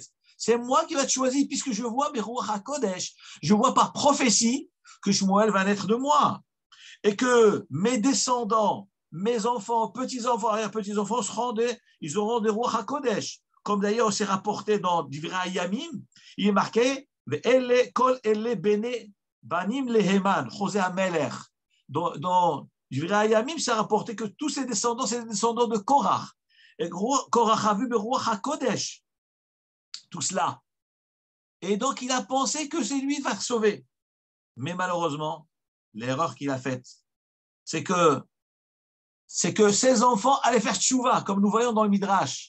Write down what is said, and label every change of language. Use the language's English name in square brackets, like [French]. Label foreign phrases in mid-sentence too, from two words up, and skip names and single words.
[French] C'est moi qui va te choisir puisque je vois [Hebrew] ברוח הקודש. [French] Je vois par prophétie que Shmuel va naître de moi. Et que mes descendants, mes enfants, petits-enfants, arrière-petits-enfants, ils auront des [Hebrew] רוח הקודש. [French] Comme d'ailleurs c'est rapporté dans Divrei Yamim, il est marqué [Hebrew] כל אלה בני בנים להימן, חוזה המלך. [French] Dans Divrei Yamim, c'est rapporté que tous ces descendants, c'est des descendants de Korach. Et Korach a vu le [Hebrew] רוח הקודש, [French] tout cela. Et donc, il a pensé que c'est lui qui va se sauver. Mais malheureusement, l'erreur qu'il a faite, c'est que ses enfants allaient faire tchouva, comme nous voyons dans le Midrash.